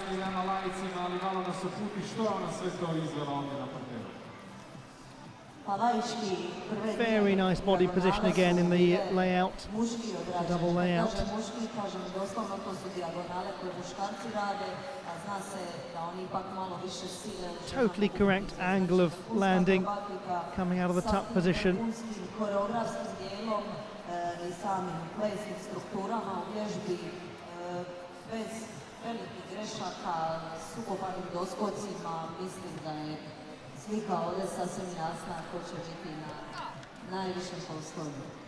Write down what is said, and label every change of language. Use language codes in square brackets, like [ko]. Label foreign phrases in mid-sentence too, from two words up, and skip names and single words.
[en] Very nice body position again in the layout, the double layout. Totally correct angle of landing, coming out of the tuck position. [hr] Slika ovdje sasvim jasna ko će biti na najvišem postolju.